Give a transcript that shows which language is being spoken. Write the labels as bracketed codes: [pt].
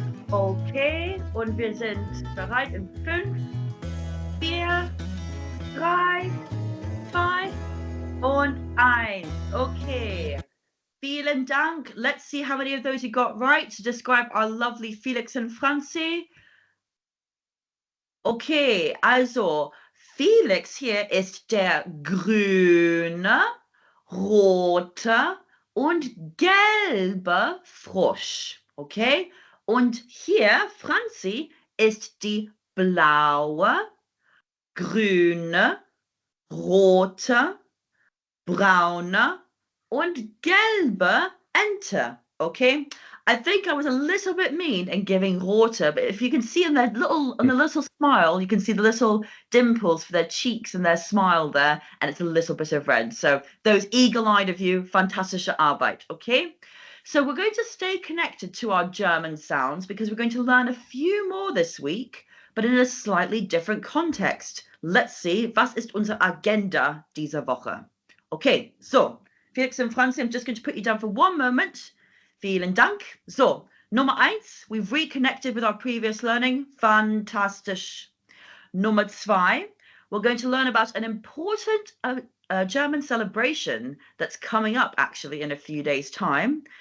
[de] Okay, und wir sind bereit in 5, 4, 3, 2 und 1. Okay. Vielen Dank. [en] Let's see how many of those you got right to describe our lovely Felix and Franzi. [de] Okay, also Felix hier ist der grüne, rote und gelbe Frosch. Okay? Und hier, Franzi, ist die blaue, grüne, rote, braune und gelbe Ente. Okay? [en] I think I was a little bit mean in giving rote, but if you can see in their little smile, you can see the little dimples for their cheeks and their smile there, and it's a little bit of red. So those eagle-eyed of you, [de] fantastische Arbeit, [en] okay? So we're going to stay connected to our German sounds because we're going to learn a few more this week, but in a slightly different context. Let's see, [de] was ist unsere Agenda dieser Woche? [en] Okay, so, Felix and Franzi, I'm just going to put you down for one moment. [de] Vielen Dank. [en] So, [de] Nummer 1, [en] we've reconnected with our previous learning. [de] Fantastisch. Nummer 2, [en] we're going to learn about an important German celebration that's coming up actually in a few days' time.